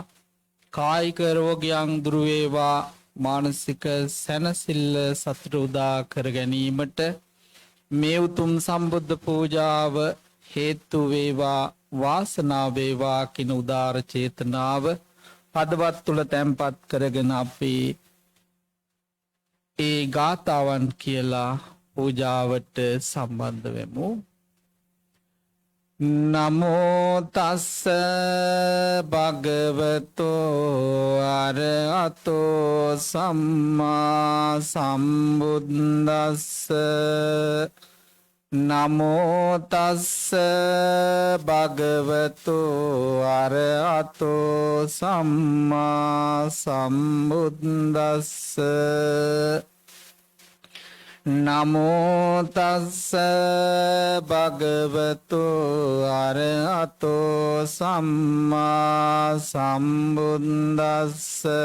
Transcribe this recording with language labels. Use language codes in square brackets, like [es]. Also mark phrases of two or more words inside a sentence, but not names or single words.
[si] කායික රෝගයන් දුරු වේවා, මානසික සැනසෙල්ල සතුට උදා කර ගැනීමට මේ උතුම් සම්බුද්ධ පූජාව හේතු වේවා, වාසනාව වේවා කින උදාර චේතනාව පදවත් තුල තැන්පත් කරගෙන අපි ඒ ගාතාවන් කියලා පූජාවට සම්බන්ධ වෙමු. [pi] නමෝ තස්ස භගවතෝ අරහතෝ සම්මා සම්බුද්දස්ස නමෝ තස්ස භගවතෝ අරහතෝ සම්මා සම්බුද්දස්ස නමෝ තස්ස භගවතු අරහතෝ සම්මා සම්බුද්දස්ස